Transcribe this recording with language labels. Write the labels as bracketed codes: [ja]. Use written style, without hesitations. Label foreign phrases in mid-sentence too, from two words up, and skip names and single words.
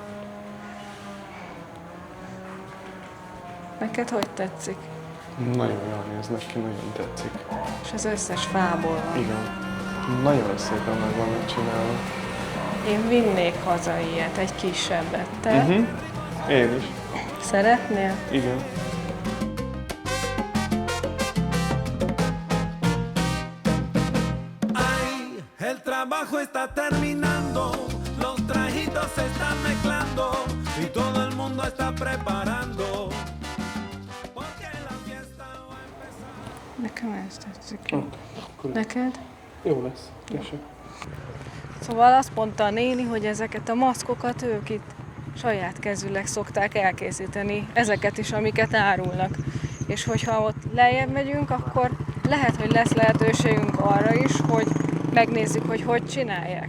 [hu] Neked hogy tetszik? Nagyon jól néznek ki, nagyon tetszik. És az összes fából van. Igen. Nagyon szépen meg vannak csinálva. Én vinnék haza ilyet, egy kisebbet. Te Én is. szeretnél? Igen. [es] Ay, el trabajo está terminando, los trajitos se están mezclando y todo el mundo mundo está preparando. Porque la fiesta va a empezar. [hu] Nekem ez tetszik. Neked? Jó lesz, tessék. Szóval azt mondta a néni, hogy ezeket a maszkokat ők itt saját kezűleg szokták elkészíteni, ezeket is, amiket árulnak. És hogyha ott lejjebb megyünk, akkor lehet, hogy lesz lehetőségünk arra is, hogy megnézzük, hogy hogy csinálják.